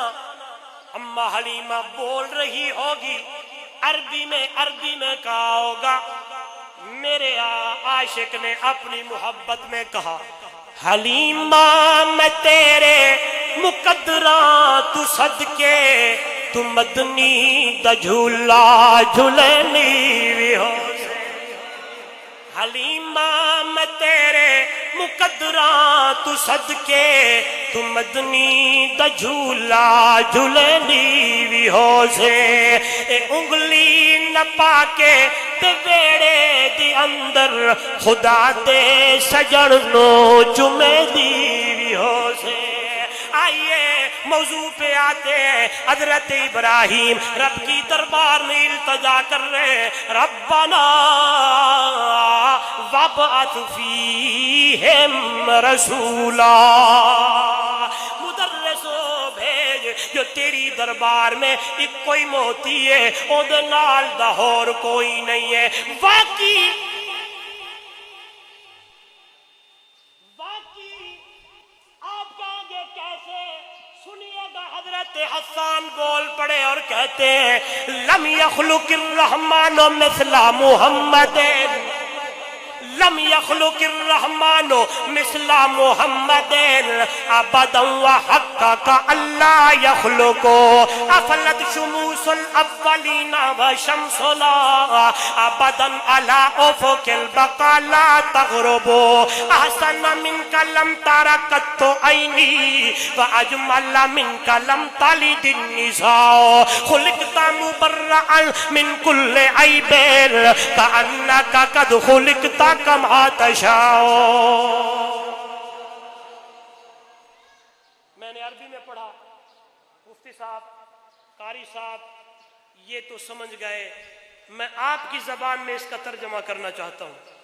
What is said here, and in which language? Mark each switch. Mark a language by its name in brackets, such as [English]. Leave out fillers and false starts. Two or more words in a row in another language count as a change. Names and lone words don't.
[Urdu] اماں حلیمہ بول رہی ہوگی عربی میں کہا ہوگا، میرے عاشق نے اپنی محبت میں کہا، [Punjabi] حلیمہ میں تیرے مقدراں تو صدقے، تو مدنی دا جھولا جھلنی بھی ہو، حلیمہ میں تیرے مقدراں تو صدقے، تو مدنی دا جھولا جھلنی بھی ہو سے، اے انگلی نہ پاکے تے ویڑے دی اندر، خدا دے سجن نو چمے دی بھی ہو سے۔ [Urdu] آئیے موضوع پہ آتے ہیں، حضرت ابراہیم رب کی دربار میں التجا کر رہے، [Arabic] ربنا وابعث فیہم رسولا، [Urdu] مدرسو بھیج جو تیری دربار میں ایک کوئی موتی ہے، [Punjabi] او دے نال دا ہور کوئی نہیں ہے۔ [Urdu] واقعی آپ کہیں گے کیسے؟ سنیے گا، حضرت حسان بول پڑے اور کہتے ہیں، [Arabic] لم یخلق الرحمن مثل محمد، لم یخلق الرحمن مثل محمد ابدا وحقق اللہ یخلق، افلت شموس الاولین وشمسنا ابدا علی افق البقا لا تغرب، احسن منک لم تر قط عینی واجمل منک لم تلد النساء، خلقت مبرئا من کل عیب کأنک قد خلقت کما تشاء۔ [Urdu] میں نے عربی میں پڑھا، مفتی صاحب قاری صاحب یہ تو سمجھ گئے، میں آپ کی زبان میں اس کا ترجمہ کرنا چاہتا ہوں۔